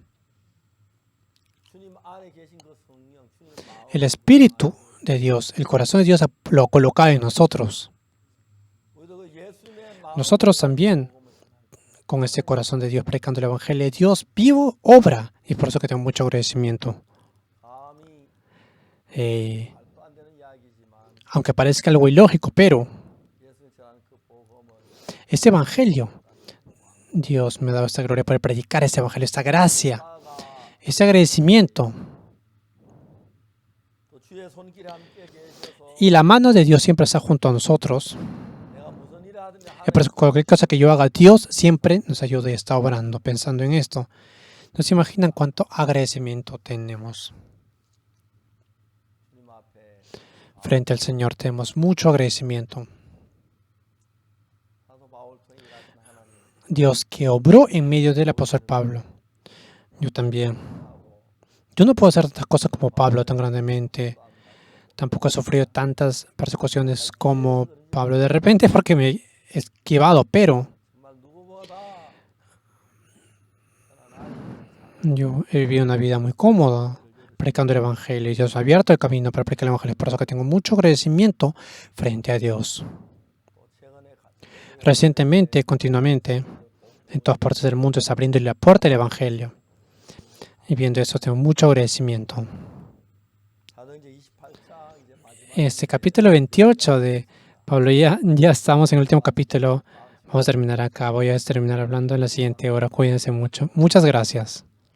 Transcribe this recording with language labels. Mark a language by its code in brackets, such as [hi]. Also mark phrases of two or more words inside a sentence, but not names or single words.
[ko] 주님 안에 계신 그 성령, 주님 마음 [es] El Espíritu de Dios, el corazón de Dios lo ha colocado en nosotros. [ko] 우리도 그 예수님의 마음 [es] Nosotros también, con este corazón de Dios, predicando el Evangelio, Dios vivo obra. Y por eso que tengo mucho agradecimiento. [ko] 감히 말도 안 되는 이야기지만 [es] Aunque parezca algo ilógico, pero [ko] 예수님 전하는 그 복음을 [es] este Evangelio, Dios me ha dado esta gloria por predicar este Evangelio, esta gracia, [ko] 나아가 [es] este agradecimiento. [ko] 또 주의 손길에 함께 계셔서 [es] Y la mano de Dios siempre está junto a nosotros. [ko] 내가 무슨 일을 하든지 [es] Es por eso que cualquier cosa que yo haga, Dios siempre nos ayuda y está obrando. Pensando en esto, no se imaginan cuánto agradecimiento tenemos. [ko] 주님 앞에 [es] Frente al Señor tenemos mucho agradecimiento. [ko] 사도 바울 통해 일하신 하나님 [es] Dios que obró en medio del apóstol Pablo. Yo también. Yo no puedo hacer tantas cosas como Pablo tan grandemente. Tampoco he sufrido tantas persecuciones como Pablo de repente porque me he esquivado, pero [ko] 정말 누구보다 [es] yo he vivido una vida muy cómoda predicando el Evangelio y Dios ha abierto el camino para predicar el Evangelio. Por eso que tengo mucho agradecimiento frente a Dios. [ko] 또 최근에 [es] Recientemente, continuamente, en todas partes del mundo está abriendo la puerta del Evangelio. Y viendo eso tengo mucho agradecimiento. [ko] 사도행전 28장 이제 마지막 [es] Este capítulo 28 de Pablo, ya estamos en el último capítulo. Vamos a terminar acá. Voy a terminar hablando en la siguiente hora. Cuídense mucho. Muchas gracias.